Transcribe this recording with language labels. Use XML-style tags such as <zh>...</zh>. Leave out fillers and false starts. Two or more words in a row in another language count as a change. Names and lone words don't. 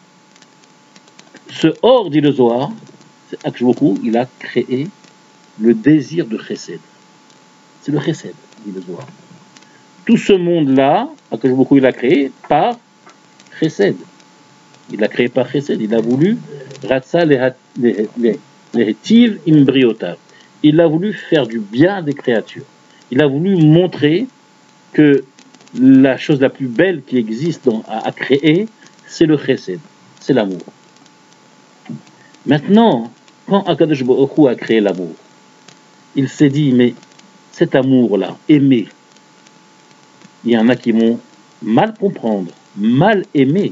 <fr>Ce or, dit le Zohar, c'est</fr> <he>הקדוש ברוך הוא,</he> <fr>il a créé le désir de Chesed. C'est le Chesed, dit le Zohar. Tout ce monde-là,</fr> <he>הקדוש ברוך הוא,</he> <fr>il a créé par Chesed. Il l'a créé par Chesed. Il a voulu</fr> <he>רצה להטיב עם בריותיו.</he> <fr>Il a voulu faire du bien des créatures. Il a voulu montrer que la chose la plus belle qui existe à créer, c'est le Chesed, c'est l'amour. Maintenant, quand</fr> <he>הקדוש ברוך הוא</he> <fr>a créé l'amour, il s'est dit, mais cet amour-là, aimer, il y en a qui vont mal comprendre, mal aimer.</fr>